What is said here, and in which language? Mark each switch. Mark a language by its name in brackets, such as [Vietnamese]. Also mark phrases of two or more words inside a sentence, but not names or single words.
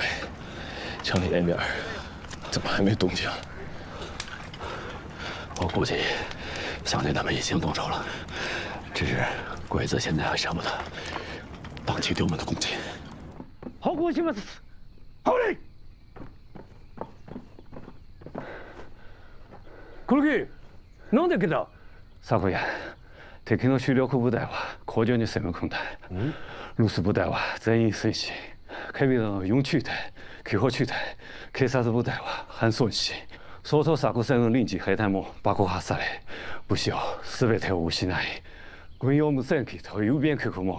[Chinese] 城里那边怎么还没动静？我估计乡亲他们已经动手了，只是鬼子现在还舍不得放弃对我们的攻击。好，我行了，好嘞。 [Japanese] 黒木、なんで来た？昨夜、敵の主力部隊は工場に攻め込んだ。留守部隊は全員戦死。警備の4中隊、救護中隊、警察部隊は搬送し、総統作戦の臨時兵隊も爆破され、武士を全てを失い、軍用無線機と郵便局も。